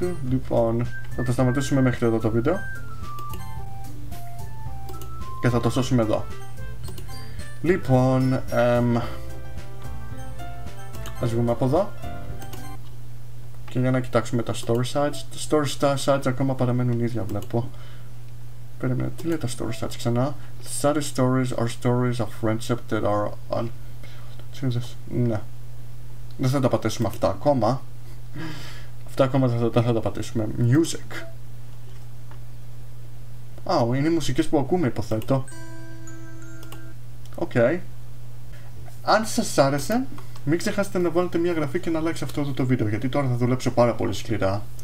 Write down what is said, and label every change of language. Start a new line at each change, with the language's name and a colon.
Greek: Λοιπόν, θα το σταματήσουμε μέχρι εδώ το βίντεο και θα το σώσουμε εδώ. Λοιπόν, ας βγούμε από εδώ και για να κοιτάξουμε τα story sites. Τα story sites ακόμα παραμένουν ίδια, βλέπω. Περίμενε, τι λέει τα story sites ξανά?
English: Saddest stories are stories of friendship that are on...
Greek: Ναι, δεν θα τα πατήσουμε αυτά ακόμα. Αυτά ακόμα δεν θα τα πατήσουμε. Music. Είναι οι μουσικές που ακούμε, υποθέτω. Οκ. Αν σας άρεσε, μην ξεχάσετε να βάλετε μια εγγραφή και να like αυτό εδώ το βίντεο, γιατί τώρα θα δουλέψω πάρα πολύ σκληρά.